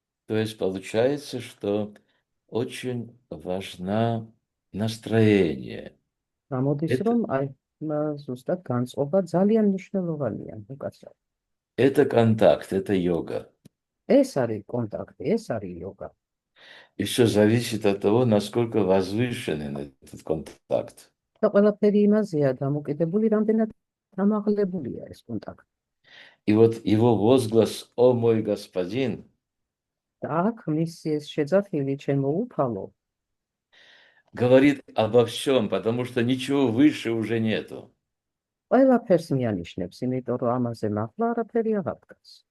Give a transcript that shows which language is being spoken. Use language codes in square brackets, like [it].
[ru] то есть получается, что очень важно настроение. [ka] გამოდის, [ru] Это- [ka] რომ აი ზუსტად განწყობა ძალიან მნიშვნელოვანია უკაცრავ. [ru] Это контакт, это йога. [ka] ეს არის კონტაქტი, ეს არის იოგა. [ru] И все зависит от того, насколько возвышенен этот контакт. [ka] და ყველაფერი იმაზეა დამოკიდებული, რამდენად ამაღლებულია ეს კონტაქტი. [ru] И вот его возглас «О мой господин» [ka] და აქ მისი ეს შეძახილი ჩემო უფალო [ru] говорит обо всем, потому что ничего выше уже нету. [ka] ყველაფერს მიანიშნებს, იმიტომ რომ ამაზე მაღლა არაფერი აღარ დგას.